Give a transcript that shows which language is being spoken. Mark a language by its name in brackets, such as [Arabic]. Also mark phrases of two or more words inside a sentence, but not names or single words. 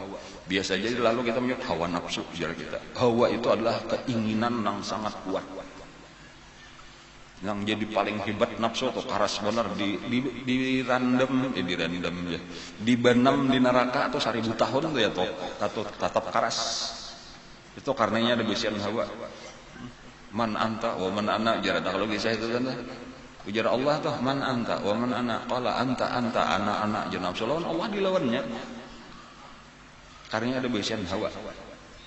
[Banjar] Biasa jadi lalu kita menyebut hawa nafsu biar kita. Hawa itu adalah keinginan nang sangat kuat. Yang jadi paling hebat nafsu tuh karas bener dibenam di neraka atau 1000 tahun tuh ya toh tetap karas. Itu karenanya ada bisian hawa. [Arabic] من أنت ومن أنا, [Banjar] jar kalau kisah itu kan ujar Allah tuh, [Arabic] من أنت ومن أنا، قال أنت أنا [Banjar] jar nafsu lawan Allah dilawannya. Karenanya ada bisian hawa.